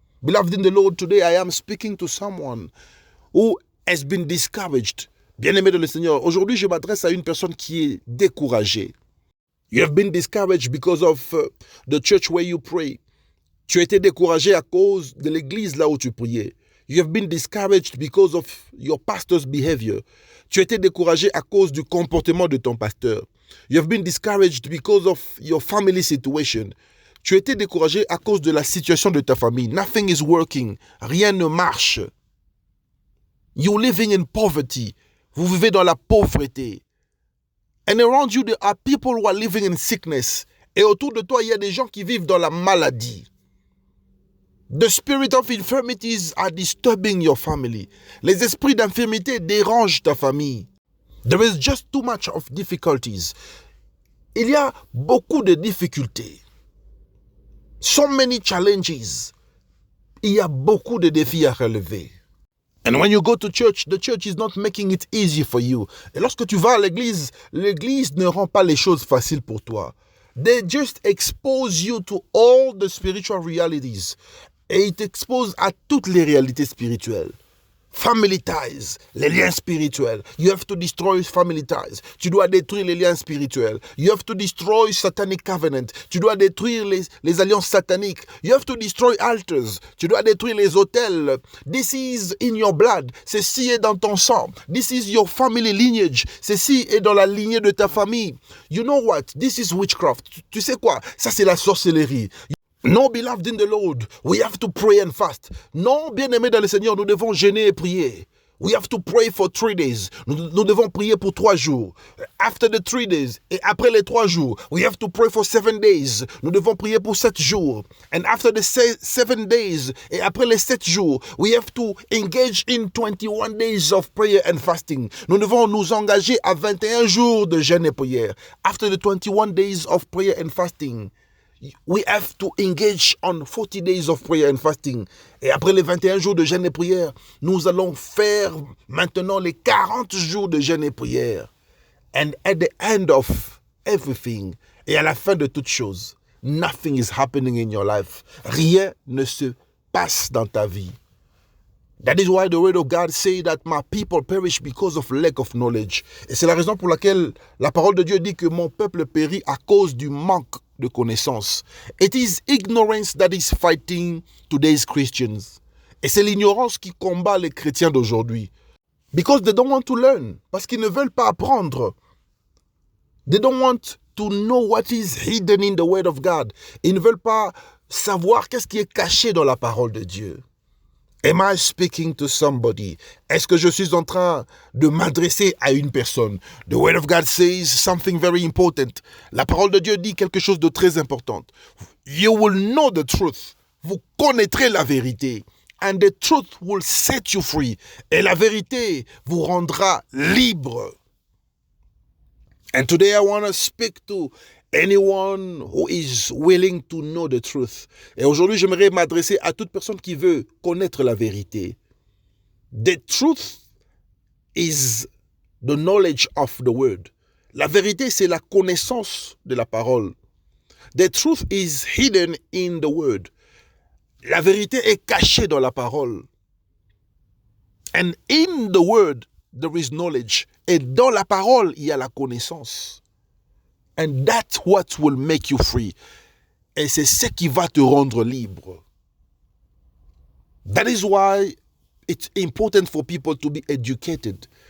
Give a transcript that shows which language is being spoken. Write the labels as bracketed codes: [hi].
[en] Beloved in the Lord, today I am speaking to someone who has been discouraged. [fr] Bien-aimé de le Seigneur, aujourd'hui je m'adresse à une personne qui est découragée. [en] You have been discouraged because of the church where you pray. [fr] Tu as été découragé à cause de l'église là où tu priais. [en] You have been discouraged because of your pastor's behavior. [fr] Tu as été découragé à cause du comportement de ton pasteur. [en] You have been discouraged because of your family situation. [fr] Tu as été découragé à cause de la situation de ta famille. [en] Nothing is working. [fr] Rien ne marche. [en] You're living in poverty. [fr] Vous vivez dans la pauvreté. [en] And around you there are people who are living in sickness. [fr] Et autour de toi, il y a des gens qui vivent dans la maladie. [en] The spirit of infirmities are disturbing your family. [fr] Les esprits d'infirmité dérangent ta famille. [en] There is just too much of difficulties. [fr] Il y a beaucoup de difficultés. [en] So many challenges. [fr] Il y a beaucoup de défis à relever. [en] And when you go to church, the church is not making it easy for you. [fr] Et lorsque tu vas à l'église, l'église ne rend pas les choses faciles pour toi. [en] They just expose you to all the spiritual realities. [fr] Et ils t'exposent à toutes les réalités spirituelles. [en] Family ties, [fr] les liens spirituels. [en] You have to destroy family ties. [fr] Tu dois détruire les liens spirituels. [en] You have to destroy satanic covenant. [fr] Tu dois détruire les alliances sataniques. [en] You have to destroy altars. [fr] Tu dois détruire les autels. [en] This is in your blood. [fr] Ceci est dans ton sang. [en] This is your family lineage. [fr] Ceci est dans la lignée de ta famille. [en] You know what? This is witchcraft. [fr] Tu sais quoi? Ça, c'est la sorcellerie. [en] Non, beloved in the Lord, we have to pray and fast. [fr] Non, bien-aimés dans le Seigneur, nous devons jeûner et prier. [en] We have to pray for 3 days. [fr] Nous devons prier pour 3 jours. [en] After the 3 days, [fr] et après les 3 jours, [en] we have to pray for 7 days. [fr] Nous devons prier pour 7 jours. [en] And after the 7 days, [fr] et après les 7 jours, [en] we have to engage in 21 days of prayer and fasting. [fr] Nous devons nous engager à 21 jours de jeûne et prière. [en] After the 21 days of prayer and fasting, we have to engage on 40 days of prayer and fasting. [fr] Et après les 21 jours de jeûne et prière, nous allons faire maintenant les 40 jours de jeûne et prière. [en] And at the end of everything, [fr] et à la fin de toutes choses, [en] nothing is happening in your life. [fr] Rien ne se passe dans ta vie. [en] That is why the word of God say that my people perish because of lack of knowledge. [fr] Et c'est la raison pour laquelle la parole de Dieu dit que mon peuple périt à cause du manque de connaissance. [en] It is ignorance that is fighting today's Christians. [fr] Et c'est l'ignorance qui combat les chrétiens d'aujourd'hui. [en] Because they don't want to learn. [fr] Parce qu'ils ne veulent pas apprendre. [en] They don't want to know what is hidden in the word of God. [fr] Ils ne veulent pas savoir qu'est-ce qui est caché dans la parole de Dieu. [en] Am I speaking to somebody? [fr] Est-ce que je suis en train de m'adresser à une personne? [en] The word of God says something very important. [fr] La parole de Dieu dit quelque chose de très important. [en] You will know the truth. [fr] Vous connaîtrez la vérité. [en] And the truth will set you free. [fr] Et la vérité vous rendra libre. [en] And today I want to speak to anyone who is willing to know the truth. [fr] Et aujourd'hui, j'aimerais m'adresser à toute personne qui veut connaître la vérité. [en] The truth is the knowledge of the word. [fr] La vérité, c'est la connaissance de la parole. [en] The truth is hidden in the word. [fr] La vérité est cachée dans la parole. [en] And in the word, there is knowledge. [fr] Et dans la parole, il y a la connaissance. [en] And that's what will make you free. [fr] Et c'est ce qui va te rendre libre. [en] That is why it's important for people to be educated.